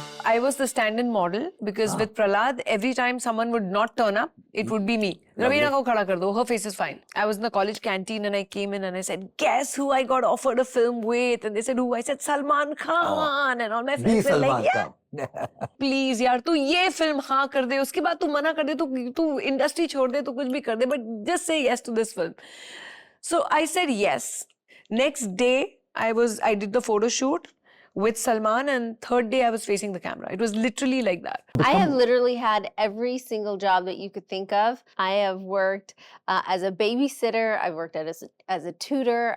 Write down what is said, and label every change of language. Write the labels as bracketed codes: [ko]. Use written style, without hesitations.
[en] I was the stand-in model because with Prahlad, every time someone would not turn up, it would be me. [hi] Raveena ko khada kar do, [en] her face is fine. I was in the college canteen and I came in and I said, guess who I got offered a film with? And they said, who? I said, Salman Khan. And all my friends were like, yeah. [hi] Please यार तू ये film हाँ कर दे उसके बाद तू मना कर दे तू इंडस्ट्री छोड़ दे तू कुछ भी कर दे [en] but just say yes to this film. So I said yes. Next day I did the photo shoot with Salman and third day I was facing the camera. It was literally like that. I have literally had every single job that you could think of. I have worked as a babysitter. I've worked as a tutor.